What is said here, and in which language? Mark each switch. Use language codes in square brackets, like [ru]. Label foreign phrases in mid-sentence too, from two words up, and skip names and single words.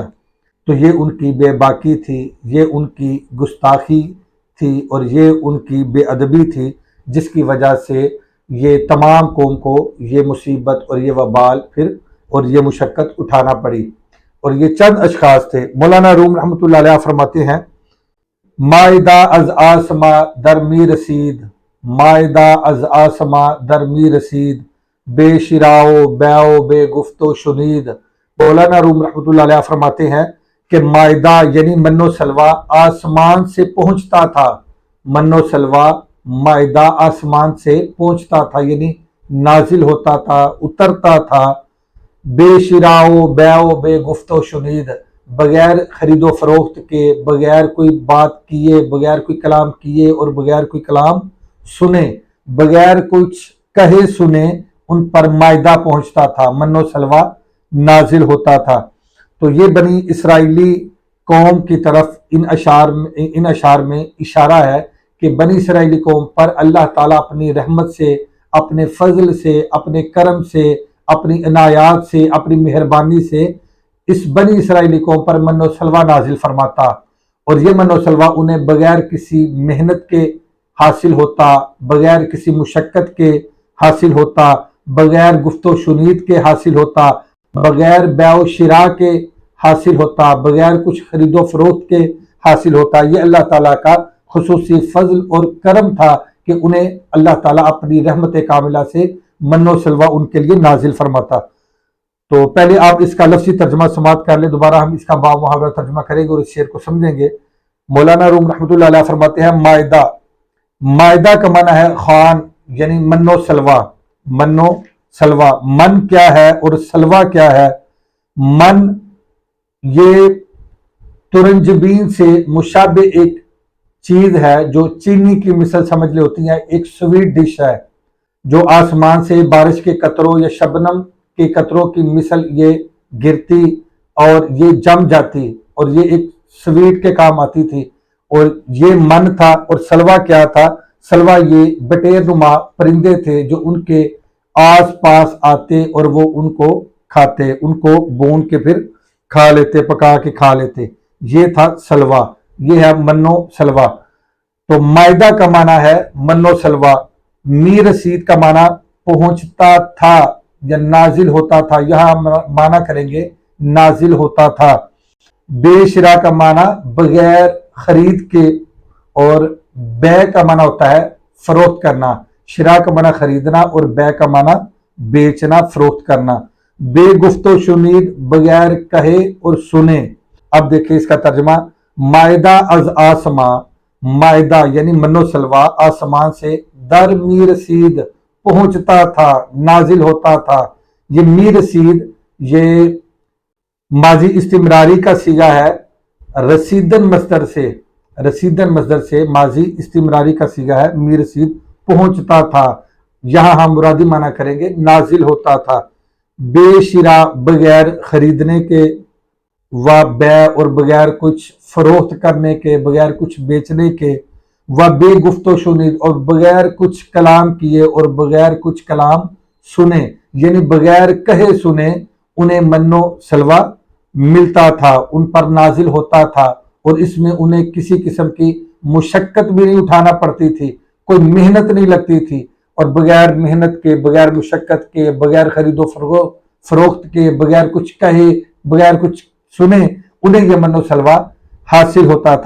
[ur] تو یہ ان کی بے باکی تھی، یہ ان کی گستاخی تھی اور یہ ان کی بے ادبی تھی، جس کی وجہ سے یہ تمام قوم کو یہ مصیبت اور یہ وبال پھر اور یہ مشقت اٹھانا پڑی۔ اور یہ چند اشخاص تھے۔ مولانا روم رحمۃ اللہ علیہ فرماتے ہیں، [fa] مائدہ از آسما در می رسید، مائدہ از آسما در می رسید، بے شراؤ بیو بے گفت و شنید۔ [ur] مولانا روم رحمۃ اللہ علیہ فرماتے ہیں کہ مائدہ یعنی من و سلوہ آسمان سے پہنچتا تھا، من و سلوہ مائدہ آسمان سے پہنچتا تھا یعنی نازل ہوتا تھا، اترتا تھا۔ [fa] بے شراؤ بیو بے گفت و شنید، [ur] بغیر خرید و فروخت کے، بغیر کوئی بات کیے، بغیر کوئی کلام کیے اور بغیر کوئی کلام سنے، بغیر کچھ کہے سنے ان پر مائدہ پہنچتا تھا، من و سلوہ نازل ہوتا تھا۔ تو یہ بنی اسرائیلی قوم کی طرف ان اشعار میں اشارہ ہے کہ بنی اسرائیلی قوم پر اللہ تعالیٰ اپنی رحمت سے، اپنے فضل سے، اپنے کرم سے، اپنی عنایات سے، اپنی مہربانی سے اس بنی اسرائیلی قوم پر من و سلوہ نازل فرماتا، اور یہ من و سلوہ انہیں بغیر کسی محنت کے حاصل ہوتا، بغیر کسی مشقت کے حاصل ہوتا، بغیر گفت و شنید کے حاصل ہوتا، بغیر بیع و شراء کے حاصل ہوتا، بغیر کچھ خرید و فروخت کے حاصل ہوتا۔ یہ اللہ تعالیٰ کا خصوصی فضل اور کرم تھا کہ انہیں اللہ تعالیٰ اپنی رحمت کاملہ سے من و سلوہ ان کے لیے نازل فرماتا۔ تو پہلے آپ اس کا لفظی ترجمہ سماعت کر لیں، دوبارہ ہم اس کا با محاورہ ترجمہ کریں گے اور اس شعر کو سمجھیں گے۔ مولانا روم رحمۃ اللہ علیہ فرماتے ہیں، مائدہ، مائدہ کا معنی ہے خوان یعنی من و سلوہ، من و سلوہ۔ من کیا ہے اور سلوہ کیا ہے؟ من یہ ترنجبین سے مشابہ ایک چیز ہے جو چینی کی مثل سمجھ لے ہوتی ہے، ایک سویٹ ڈش ہے جو آسمان سے بارش کے قطروں یا شبنم کے قطروں کی مثل یہ گرتی اور یہ جم جاتی اور یہ ایک سویٹ کے کام آتی تھی، اور یہ من تھا۔ اور سلوہ کیا تھا؟ سلوہ یہ بٹیر نما پرندے تھے جو ان کے آس پاس آتے اور وہ ان کو کھاتے، ان کو بون کے پھر کھا لیتے، پکا کے کھا لیتے۔ یہ تھا سلوہ، یہ ہے من و سلوہ۔ تو مائدہ کا معنی ہے من و سلوہ، [fa] می رسید [ur] کا معنی پہنچتا تھا یا نازل ہوتا تھا، یہاں معنی کریں گے نازل ہوتا تھا۔ [fa] بے شراء [ur] کا معنی بغیر خرید کے، اور بیع کا معنی ہوتا ہے فروخت کرنا۔ شراء کا معنی خریدنا اور بیع کا معنی بیچنا، فروخت کرنا۔ [fa] بے گفت و شنید [ur] بغیر کہے اور سنے۔ اب دیکھیں اس کا ترجمہ، [fa] مائدہ از آسما، [ur] مائدہ یعنی من و سلوا آسمان سے [fa] در می رسید [ur] پہنچتا تھا، نازل ہوتا تھا۔ یہ [fa] می رسید [ur] یہ ماضی استمراری کا صیغہ ہے، رسیدن مصدر سے ماضی استمراری کا صیغہ ہے، [fa] می رسید [ur] پہنچتا تھا۔ یہاں ہم مرادی معنی کریں گے نازل ہوتا تھا۔ [fa] بے شرا [ur] بغیر خریدنے کے، و بیع اور بغیر کچھ فروخت کرنے کے، بغیر کچھ بیچنے کے، [fa] و بے گفت و شنید [ur] اور بغیر کچھ کلام کیے اور بغیر کچھ کلام سنے، یعنی بغیر کہے سنے انہیں من و سلوا ملتا تھا، ان پر نازل ہوتا تھا، اور اس میں انہیں کسی قسم کی مشقت بھی نہیں اٹھانا پڑتی تھی، کوئی محنت نہیں لگتی تھی، اور بغیر محنت کے، بغیر مشقت کے، بغیر خرید و فروخت کے، بغیر کچھ کہے، بغیر کچھ سنے انہیں یہ من و سلوا حاصل ہوتا تھا۔